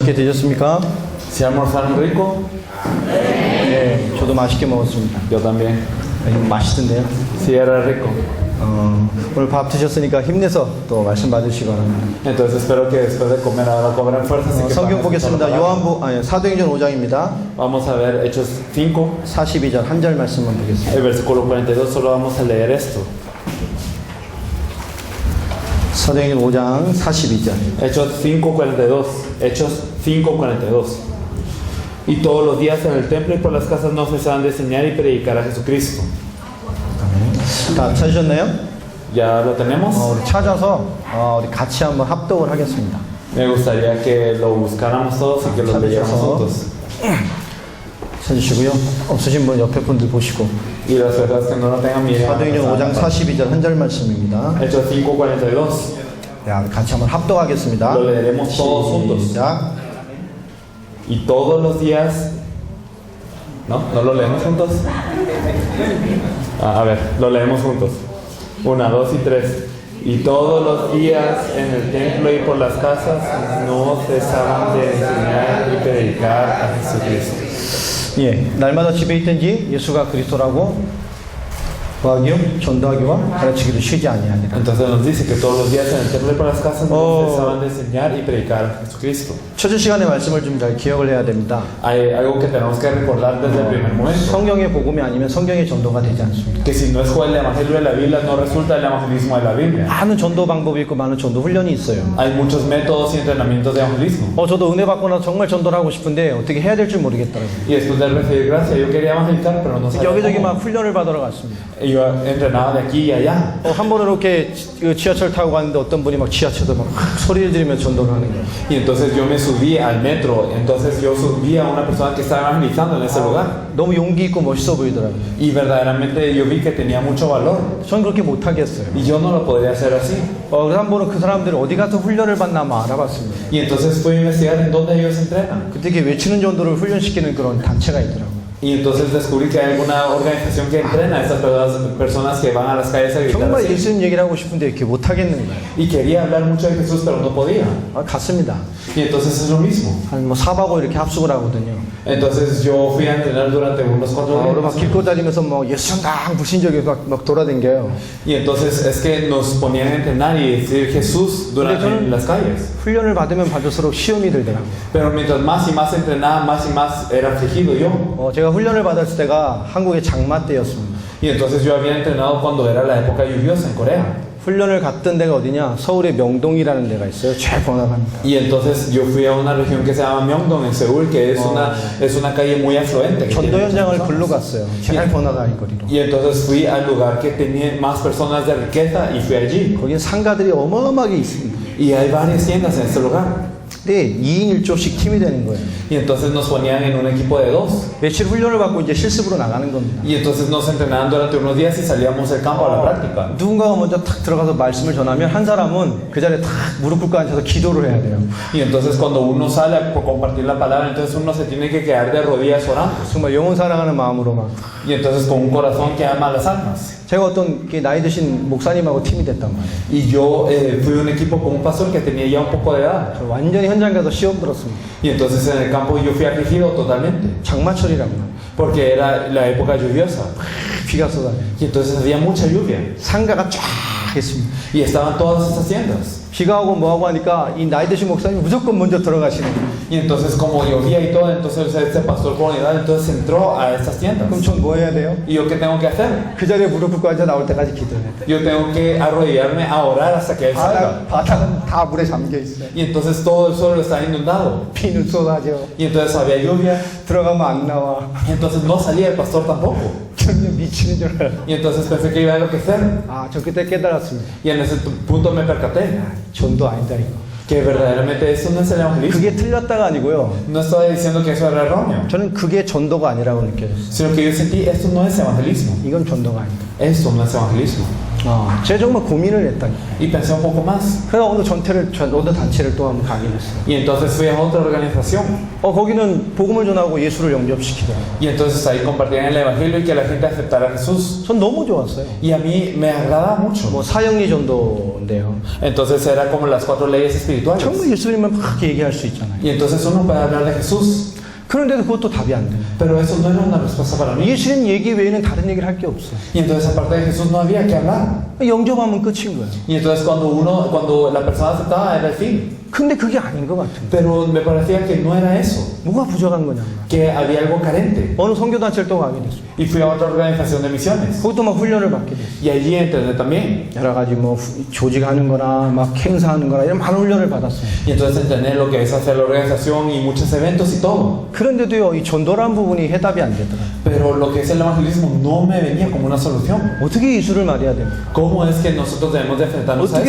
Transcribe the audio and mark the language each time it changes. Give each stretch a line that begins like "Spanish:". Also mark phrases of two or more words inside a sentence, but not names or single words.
Korean: 맛있게 드셨습니까?
Spanish: ¿Si almorzaron rico?
Korean: 네, 저도 맛있게 먹었습니다.
Spanish: Yo también.
Korean: 맛있던데요.
Spanish: Si era rico.
Korean: 오늘 밥 드셨으니까 힘내서 또 말씀 받으시기 바랍니다.
Spanish: Entonces espero que después de comer ahora cobren fuerzas y que
Korean: 성경
Spanish: puedan
Korean: 보겠습니다.
Spanish: escuchar la palabra.
Korean: 사도행전 5장입니다.
Spanish: Vamos a ver Hechos 5,
Korean: 42절 한 절 말씀만 보겠습니다.
Spanish: el versículo 42, solo vamos a leer esto.
Korean: 사도행전 5장 42절.
Spanish: Hechos 5:42. Hechos 5:42. Y todos los días en el templo y por las casas no cesaban de enseñar y predicar a Jesucristo.
Korean: 다 찾으셨나요?
Spanish: ¿Ya lo tenemos?
Korean: 우리 찾아서 우리 같이 한번 합독을 하겠습니다.
Spanish: Me gustaría que lo buscáramos todos y que lo leyéramos juntos.
Korean: 찾으시고요. 없으신 분 옆에 분들 보시고.
Spanish: Y las personas que no lo tengan, miren.
Korean: 사도행전 5장 42절 한 절 말씀입니다.
Spanish: Hechos 5:42.
Korean: 네, 같이 한번 합독하겠습니다.
Spanish: Lo leeremos todos juntos.
Korean: 시작.
Spanish: Y todos los días. ¿No? ¿No lo leemos juntos? A ver, lo leemos juntos. 1, 2 y 3. Y todos los días en el templo y por las casas no cesaban de enseñar y predicar a Jesucristo.
Korean: 예, 날마다 집에 있든지 예수가 그리스도라고 구하기요, 전도하기와 가르치기를 쉬지 아니하니라.
Spanish: Entonces nos dice que todos los días en el templo y por las casas no cesaban de enseñar y predicar a Jesucristo.
Korean: 첫째 시간의 말씀을 좀 잘 기억을 해야 됩니다.
Spanish: Hay algo que tenemos que recordar desde el primer momento.
Korean: 성경의 복음이 아니면 성경의 전도가 되지 않습니다.
Spanish: Que si no es el evangelio de la Biblia, no resulta el evangelismo de la Biblia.
Korean: 많은 전도 방법이 있고 많은 전도 훈련이 있어요.
Spanish: Hay muchos métodos y entrenamientos de evangelismo.
Korean: 저도 은혜 받고 나서 정말 전도를 하고 싶은데 어떻게 해야 될지 모르겠더라고요.
Spanish: Y después de recibir gracia, yo quería evangelizar, pero no sabía
Korean: 여기저기
Spanish: cómo.
Korean: 막 훈련을 받으러 갔습니다.
Spanish: Y yo entrenaba de aquí y allá.
Korean: 한 번은 이렇게 지하철 타고 갔는데 어떤 분이 막 지하철도 막 소리를 지르며 전도를 하는 거예요.
Spanish: Y entonces yo me subí al metro. Entonces yo subí a una persona que estaba evangelizando en ese lugar.
Korean: 너무 용기 있고 멋있어 보이더라고요.
Spanish: Y verdaderamente yo vi que tenía mucho valor.
Korean: 전 그렇게 못하겠어요.
Spanish: Y yo no lo podría hacer así.
Korean: 그래서 한 번은 그 사람들이 어디 가서 훈련을 받나 한번 알아봤습니다.
Spanish: Y entonces fui a investigar en dónde ellos entrenan.
Korean: 그때 이렇게 외치는 전도를 훈련시키는 그런 단체가 있더라고요.
Spanish: Y entonces descubrí que hay alguna organización que entrena a esas personas que van a las calles a gritar
Korean: 정말
Spanish: así.
Korean: 예수님 얘기를 하고 싶은데 이렇게 못하겠는 거예요.
Spanish: Y quería hablar mucho de Jesús, pero no podía.
Korean: 갔습니다.
Spanish: Y entonces es lo mismo.
Korean: 한 4박 5일 이렇게 합숙을 하거든요.
Spanish: Entonces yo fui a entrenar durante unos 4
Korean: 그리고 막
Spanish: días.
Korean: 길고 다니면서 뭐 예수장당 불신적이 막 돌아다녀요.
Spanish: Y entonces es que nos ponían a entrenar y decir Jesús durante en las calles.
Korean: 훈련을 받으면 받을수록 시험이 들더라고요.
Spanish: Pero mientras más y más entrenaba, más y más era afligido yo.
Korean: 제가 훈련을 받았을 때가 한국의 장마 때였습니다.
Spanish: Y entonces yo había entrenado cuando era la época lluviosa en Corea.
Korean: 훈련을 갔던 데가 어디냐? 서울의 명동이라는 데가 있어요. 제일 번화가입니다.
Spanish: Y entonces yo fui a una región que se llama Myeongdong en Seúl, que es una calle muy afluente.
Korean: 전도 현장을 글로 갔어요. 제일 번화가인 거리로.
Spanish: Y entonces fui al lugar que tenía más personas de riqueza y fui allí.
Korean: 거기는 상가들이 어마어마하게 있습니다.
Spanish: Y hay varias tiendas en este lugar.
Korean: 근데 2인 1조씩 팀이 되는 거예요.
Spanish: Y entonces nos ponían en un equipo de 2.
Korean: 며칠 훈련을 받고 이제 실습으로 나가는 겁니다.
Spanish: Y entonces nos entrenaban durante unos días y salíamos del campo a la práctica.
Korean: 누군가가 먼저 탁 들어가서 말씀을 전하면 한 사람은 그 자리에 탁 무릎 꿇고 앉아서 기도를 해야 돼요.
Spanish: Y entonces cuando uno sale a compartir la palabra, entonces uno se tiene que quedar de rodillas orando.
Korean: 정말 영혼 사랑하는 마음으로 막.
Spanish: Y entonces con un corazón que ama a las almas.
Korean: 제가 어떤 나이 드신 목사님하고 팀이 됐단 말이에요.
Spanish: Y yo fui un equipo con un pastor que tenía ya un poco de edad.
Korean: 저 완전히 현장 가서 시험 들었습니다.
Spanish: Y entonces en el campo yo fui afligido totalmente.
Korean: 장마철이라고.
Spanish: Porque era la época lluviosa.
Korean: 비가 쏟아져요.
Spanish: Y entonces había mucha lluvia.
Korean: 상가가 쫙 있습니다.
Spanish: Y estaban todas estas tiendas.
Korean: 비가 오고 뭐하고 하니까 이 나이 드신 목사님이 무조건 먼저 들어가시는 거예요.
Spanish: Y entonces como llovía y todo, entonces este pastor por unidad entonces entró a estas tiendas.
Korean: 그럼 전 뭐 해야 돼요?
Spanish: ¿Y yo qué tengo que hacer?
Korean: 그 자리에 무릎 꿇고 앉아 나올 때까지 기도해야 돼요.
Spanish: Yo tengo que arrodillarme a orar hasta que él salga.
Korean: 바닥은 다 물에 잠겨 있어요.
Spanish: Y entonces todo el suelo está inundado.
Korean: 비는 쏟아져.
Spanish: Y entonces había lluvia.
Korean: 들어가면 안 나와.
Spanish: Y entonces no salía el pastor tampoco.
Korean: 저는 미치는 줄 알아요.
Spanish: Y entonces pensé que iba a enloquecer.
Korean: 저 그때 깨달았습니다.
Spanish: Y en ese punto me percaté
Korean: 전도 아니다 이거.
Spanish: que verdaderamente eso no es el evangelismo.
Korean: 그게 틀렸다가 아니고요.
Spanish: No estoy diciendo que eso era erróneo,
Korean: 저는 그게 전도가 아니라고 느껴졌어요.
Spanish: sino que yo sentí esto no es evangelismo.
Korean: 이건 전도가 아니다.
Spanish: Esto no es evangelismo.
Korean: 제가 정말 고민을 했다니까.
Spanish: Y pensé un poco más.
Korean: 그래서 어느 단체를 또 한번 가게 됐어요.
Spanish: Y entonces fui a otra organización.
Korean: 거기는 복음을 전하고 예수를 영접시키더라고요.
Spanish: Y entonces ahí compartían el evangelio y que la gente aceptara a Jesús.
Korean: 전 너무 좋았어요.
Spanish: Y a mí me agradaba mucho.
Korean: 사형리 전도인데요.
Spanish: Entonces era como las 4 leyes espirituales.
Korean: 정말 예수님만 막 얘기할 수 있잖아요.
Spanish: Y entonces uno puede hablar de Jesús.
Korean: 그런데도 그것도 답이 안 돼요.
Spanish: Pero eso no era una respuesta para mí.
Korean: 예수님 얘기 외에는 다른 얘기를 할 게 없어요.
Spanish: Y entonces aparte de Jesús no había que hablar.
Korean: 영접하면 끝인 거예요.
Spanish: Y entonces cuando la persona aceptaba era el fin.
Korean: 근데 그게 아닌 것 같은데.
Spanish: Pero me parecía que no era eso.
Korean: 뭐가 부족한 거냐고요.
Spanish: Que había algo carente.
Korean: 어느 선교단체를 또 가게 됐어요.
Spanish: Y fui a otra organización de misiones.
Korean: 거기도 막 훈련을 받게 됐어요.
Spanish: Y allí entendí también.
Korean: 여러 가지 조직하는 거나 막 행사하는 거나 이런 많은 훈련을 받았어요.
Spanish: Y entonces entendí lo que es hacer la organización y muchos eventos y todo.
Korean: 그런데도요, 이 전도란 부분이 해답이 안 되더라고요.
Spanish: Pero lo que es el evangelismo no me venía como una solución.
Korean: 어떻게 예수를 말해야 됩니까?
Spanish: ¿Cómo es que nosotros debemos de enfrentarnos a